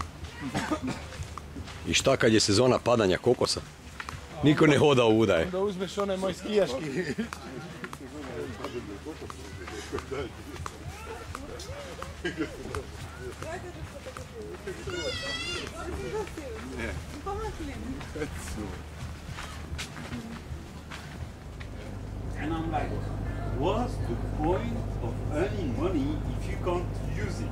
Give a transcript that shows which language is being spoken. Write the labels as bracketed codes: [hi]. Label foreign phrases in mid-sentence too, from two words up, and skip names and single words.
[sr] I šta kad je sezona padanja kokosa? Niko ne hoda ovuda je. Onda uzmeš onaj moj skijaški. [en] and I'm like, what's the point of earning money if you can't use it?